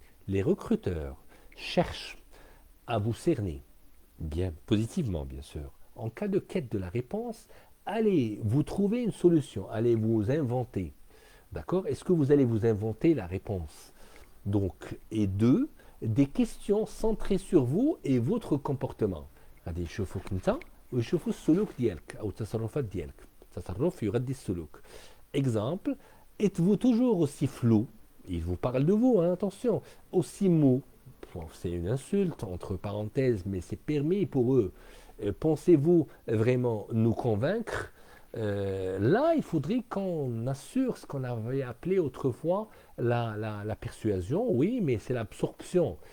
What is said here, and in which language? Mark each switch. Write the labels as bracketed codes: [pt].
[fr] Les recruteurs cherchent à vous cerner, bien positivement bien sûr. En cas de quête de la réponse, allez vous trouver une solution, allez vous inventer. D'accord? Est-ce que vous allez vous inventer la réponse? Donc, et deux, des questions centrées sur vous et votre comportement. [ar] غادي يشوفوك انت ويشوفوا السلوك ديالك او التصرفات ديالك. تصرف يغذي السلوك. [fr] Exemple, êtes-vous toujours aussi flou? Il vous parle de vous, hein, attention. Aussi mou. Bon, c'est une insulte, entre parenthèses, mais c'est permis pour eux. Pensez-vous vraiment nous convaincre? Là, il faudrait qu'on assure ce qu'on avait appelé autrefois la persuasion, oui, mais c'est l'absorption.